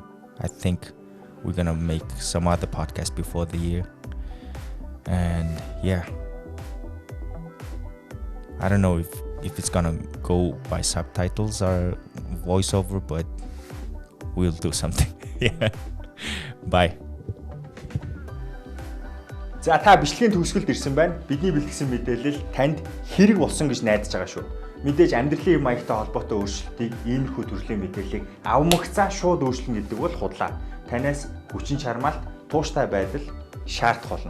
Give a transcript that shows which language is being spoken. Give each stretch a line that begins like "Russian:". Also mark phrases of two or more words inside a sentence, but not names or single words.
English: I think we're gonna make some other podcast before the year, and yeah, I don't know if it's gonna go by subtitles or voiceover, but we'll do something. Yeah. Bye.
Mongolian: За та бичлэгийн төгсгөлд ирсэн байна. Бидний бэлтгэсэн мэдээлэл танд хэрэг болсон гэж найдаж байгаа шүү. Мэдээж амьдралын маягтай холбоотой өөрчлөлтийг иймэрхүү төрлийн мэдээллийг авмагцаа шууд өөрчлөн гэдэг бол худлаа. Танаас хүчин чармаалт, тууштай байдал шаардах болно.